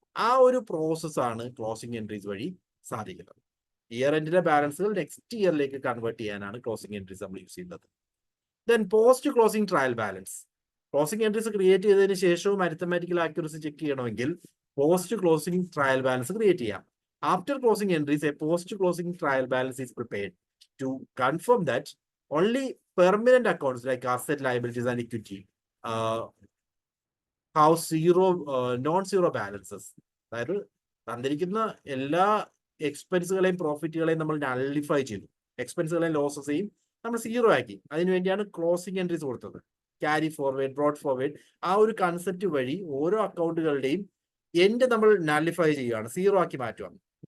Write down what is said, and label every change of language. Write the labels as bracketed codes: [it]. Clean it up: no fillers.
[ml] ആ ഒരു പ്രോസസ്സാണ് ക്ലോസിംഗ് എൻട്രീസ് വഴി സാധിക്കുന്നത്. ഇയർ എൻഡിലെ ബാലൻസുകൾ നെക്സ്റ്റ് ഇയറിലേക്ക് കൺവേർട്ട് ചെയ്യാനാണ് ക്ലോസിംഗ് എൻട്രീസ് നമ്മൾ യൂസ് ചെയ്യുന്നത്. Then post closing trial balance. Closing entries create ചെയ്തതിന് ശേഷവും അരിത്തമാറ്റിക്കൽ ആക്യുറസി ചെക്ക് ചെയ്യണമെങ്കിൽ post closing trial balance create ചെയ്യാം. [en] After closing entries, a post-closing trial balance is prepared to confirm that only permanent accounts like asset, liabilities, and equity have non-zero balances. [ml] അതായത് തന്നിരിക്കുന്ന എല്ലാ എക്സ്പെൻസുകളെയും പ്രോഫിറ്റുകളെയും നമ്മൾ nullify ചെയ്തു, എക്സ്പെൻസുകളെയും ലോസസെയും നമ്മൾ zero ആക്കി. അതിനുവേണ്ടിയാണ് ക്ലോസിംഗ് എൻട്രീസ് കൊടുത്തത്. ക്യാരി ഫോർവേഡ്, ബ്രോഡ് ഫോർവേഡ്, ആ ഒരു കൺസെപ്റ്റ് വഴി ഓരോ അക്കൗണ്ടുകളുടെയും എൻഡ് നമ്മൾ നള്ളിഫൈ ചെയ്യുകയാണ്, സീറോ ആക്കി മാറ്റുകയാണ്.